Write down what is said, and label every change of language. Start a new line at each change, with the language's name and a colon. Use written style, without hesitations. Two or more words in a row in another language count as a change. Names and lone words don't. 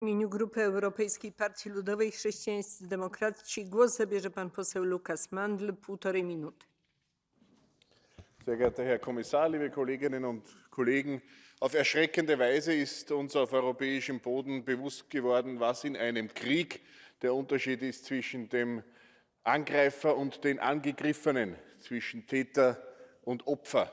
Polish: W imieniu Grupy Europejskiej Partii Ludowej Chrześcijańscy Demokraci głos zabierze pan poseł Lukas Mandl, 1,5 minuty.
German: Sehr geehrter Herr Kommissar, liebe Kolleginnen und Kollegen! Auf erschreckende Weise ist uns auf europäischem Boden bewusst geworden, was in einem Krieg der Unterschied ist zwischen dem Angreifer und den Angegriffenen, zwischen Täter und Opfer.